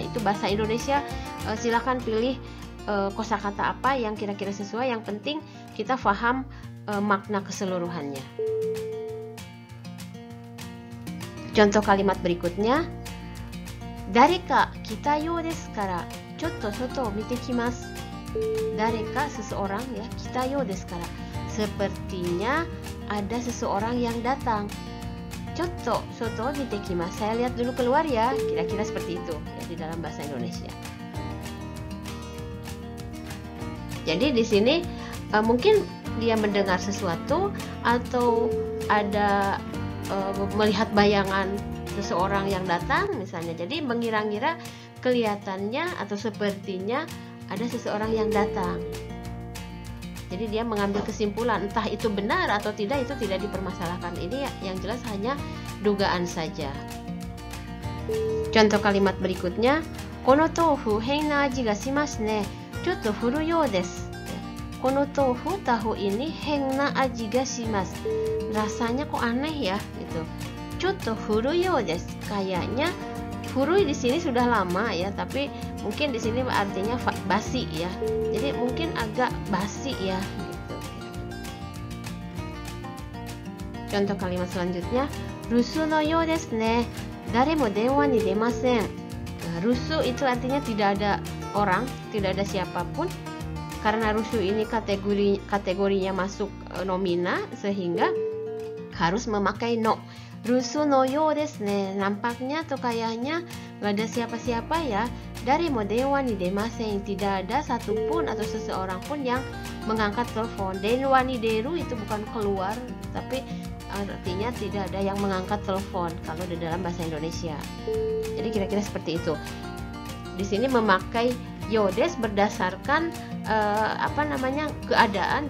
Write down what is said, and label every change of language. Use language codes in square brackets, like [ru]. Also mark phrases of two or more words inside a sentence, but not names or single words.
[id] Itu bahasa Indonesia, silakan pilih kosakata apa yang kira-kira sesuai. Yang penting kita paham makna keseluruhannya. Contoh kalimat berikutnya, [ja] 誰か来たようですからちょっと外見てきます. Dareka, [id] seseorang ya, [ja] 来たようですから, [id] sepertinya ada seseorang yang datang. [ja] ちょっと外見てきます, [id] saya lihat dulu keluar ya, kira-kira seperti itu ya di dalam bahasa Indonesia. Jadi di sini mungkin dia mendengar sesuatu atau ada melihat bayangan seseorang yang datang misalnya. Jadi mengira-ngira kelihatannya atau sepertinya ada seseorang yang datang. Jadi dia mengambil kesimpulan, entah itu benar atau tidak itu tidak dipermasalahkan. Ini yang jelas hanya dugaan saja. Contoh kalimat berikutnya, [ja] この豆腐変な味がしますね、ちょっと古いようです. この豆腐, [id] tahu ini [ja] 変な味がします, [id] rasanya kok aneh ya gitu. [ja] ちょっと古いようです, [id] kayaknya Furui di sini sudah lama ya, tapi mungkin di sini artinya basi ya. Jadi mungkin agak basi ya gitu. Contoh kalimat selanjutnya, [ja] 留守のようですね. 誰も電話に出ません. [id] Nah, rusu itu artinya tidak ada orang, tidak ada siapapun. Karena rusu ini kategorinya masuk nomina, sehingga harus memakai no. [ja] 留守のようですね. [id] Nampaknya atau kayaknya nggak ada siapa-siapa ya. [ja] 誰も電話に出ません. [id] Tidak ada satupun atau seseorang pun yang mengangkat telepon. [ja] 電話に出る [id] itu bukan keluar, tapi artinya tidak ada yang mengangkat telepon kalau di dalam bahasa Indonesia. Jadi kira-kira seperti itu. Di sini memakai yodes berdasarkan keadaan.